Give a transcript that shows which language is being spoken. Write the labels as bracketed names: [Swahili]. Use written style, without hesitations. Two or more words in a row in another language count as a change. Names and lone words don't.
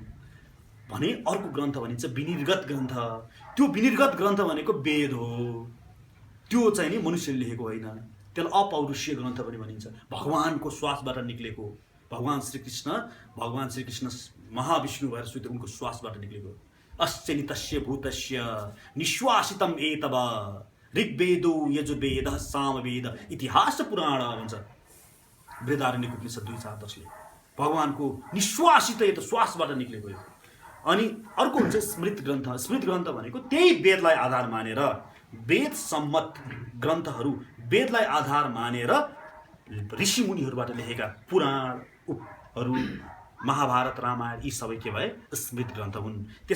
[Nepali] भने अर्को ग्रन्थ भनिन्छ विनिर्गत ग्रन्थ। त्यो विनिर्गत ग्रन्थ भनेको वेद हो, त्यो चाहिँ नि मनुष्यले लेखेको होइन। त्यसलाई अपौरुषीय ग्रन्थ पनि भनिन्छ। भगवानको श्वासबाट निक्लेको, भगवान श्रीकृष्ण महाविष्णु भएर सुते उनको श्वासबाट निक्लेको। [Sanskrit] अस्य नितस्य भूतस्य निश्वासितम एतव ऋग्वेदो यजुर्वेदः सामवेद इतिहास पुराण [Nepali] भन्छ बृहदारण्यक उपनिषद 2:4-10ले। भगवानको निश्वासित यो त श्वासबाट निक्लेको हो। अनि अर्को हुन्छ स्मृत ग्रन्थ। स्मृत ग्रन्थ भनेको त्यही वेदलाई आधार मानेर, वेद सम्मत ग्रन्थहरू, वेदलाई आधार मानेर ऋषिमुनिहरूबाट लेखेका पुराणहरू, महाभारत, रामायण, यी सबै के भए स्मृत ग्रन्थ हुन्।